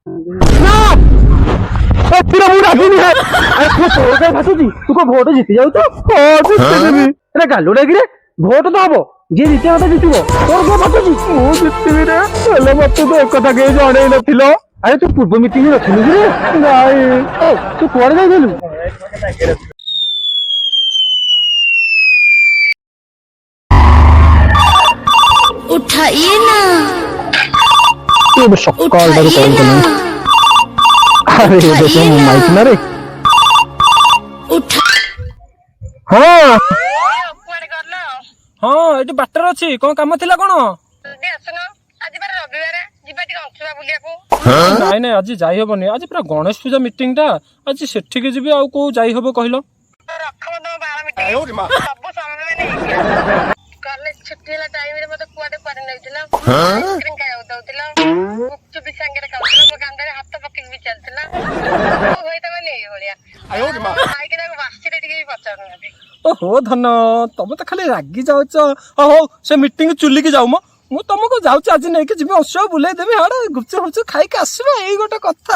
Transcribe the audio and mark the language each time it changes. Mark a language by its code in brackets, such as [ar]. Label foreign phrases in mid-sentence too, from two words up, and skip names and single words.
[or] ତୁ କଣ ଭୋଟ ଜିତି ଯାଉଛୁ? ଗାଲୁଟା କିରେ, ଭୋଟ ତ ହବ, ଯିଏ ଜିତିବା କଥା ଜିତିବ। ତୋର କଣ ଭାବୁଛି? ମୁଁ ଜିତିବି ରେ, ହେଲେ ମତେ ତ ଏକଥା କେହି ଜଣେଇ ନଥିଲ। ଆରେ ତୁ ପୂର୍ବ ମିଟିଂ ରଖିଲୁ କିରେ? ନାଇଁ ତୁ କୁଆଡେ ଯାଇଥିଲୁ? [hi] उठाइए ना, [or] ଏବେ ସକାଳଟାରୁ କଲ୍ କଲେଣି। ଆରେ ଦେଖ ମୋ ମାଇକ୍ ନା ରେ। ହଁ ହଁ ଏଠି ବାଟରେ ଅଛି, କଣ କାମ ଥିଲା କଣ? ନାଇଁ ନାଇଁ ଆଜି ଯାଇ ହବନି, ଆଜି ପୁରା ଗଣେଶ ପୂଜା ମିଟିଂ ଟା, ଆଜି ସେଠିକି ଯିବି, ଆଉ କୋଉ ଯାଇ ହବ କହିଲ? କଲେଜ ଛୁଟି ବାଲା ଟାଇମ ରେ ମତେ କୁଆଡେ ପାରେ ନଇଥିଲା ଆଇସକ୍ରିମ खाइବାକୁ ଦଉଥିଲା ଗୁପଚୁପ ବି ସାଙ୍ଗରେ ଖାଉଥିଲା ମୋ କାନ୍ଧରେ ହାତ ପକେଇ ବି ଚାଲଥିଲା ହୋଇ ତ ମାନେ ଏଇ ଭଳିଆ ଖାଇକି ତାକୁ ବାସିରେ ଟିକେ ବି ପଚାରୁନାହାନ୍ତି। ଓହୋ ଧନ, ତମେ ତ ଖାଲି ରାଗି ଯାଉଛ। ହଉ ସେ ମିଟିଂ ଚୁଲିକି ଯାଉ ମ, ମୁଁ ତମକୁ ଯାଉଛି ଆଜି ନେଇକି ଯିବି, ଅଂଶ ବୁଲେଇ ଦେବି, ହାଡେ ଗୁପଚୁପ ଫୁପଚୁପ ଖାଇକି ଆସିବା, ଏଇ ଗୋଟେ କଥା।